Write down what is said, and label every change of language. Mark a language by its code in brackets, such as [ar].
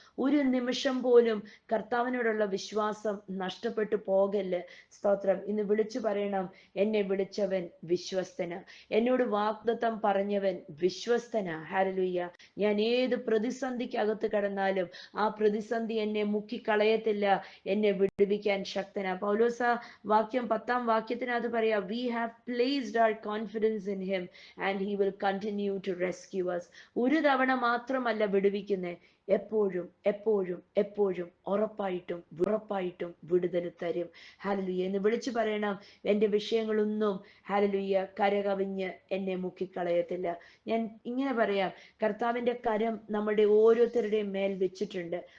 [ml] ഒരു നിമിഷം പോലും കർത്താവിനോടുള്ള വിശ്വാസം നഷ്ടപ്പെട്ടു പോകല്ല്. സ്തോത്രം. ഇന്ന് വിളിച്ചു പറയണം, എന്നെ വിളിച്ചവൻ വിശ്വസ്തനാ, എന്നോട് വാഗ്ദത്തം പറഞ്ഞവൻ വിശ്വസ്തനാ. ഹല്ലേലൂയ. ഞാൻ ഏത് പ്രതിസന്ധിക്കകത്ത് കിടന്നാലും ആ പ്രതിസന്ധി എന്നെ മുക്കിക്കളയത്തില്ല, എന്നെ വിടുവിക്കാൻ ശക്തനാ. പൗലോസ് ആ വാക്യം 10-ാം വാക്യത്തിനകത്ത് പറയാ, [en] we have placed our confidence in him and he will continue to rescue us. [ml] ഒരു തവണ മാത്രമല്ല വിടുവിക്കുന്നേ, എപ്പോഴും എപ്പോഴും എപ്പോഴും ഉറപ്പായിട്ടും വിടുതൽ തരും. ഹല്ലേലൂയ. എന്ന് വിളിച്ചു പറയണം, എൻ്റെ വിഷയങ്ങളൊന്നും ഹല്ലേലൂയ കരകവിഞ്ഞ് എന്നെ മുക്കിക്കളയത്തില്ല. ഞാൻ ഇങ്ങനെ പറയാം, കർത്താവിൻ്റെ കരം നമ്മുടെ ഓരോരുത്തരുടെയും മേൽ വെച്ചിട്ടുണ്ട്.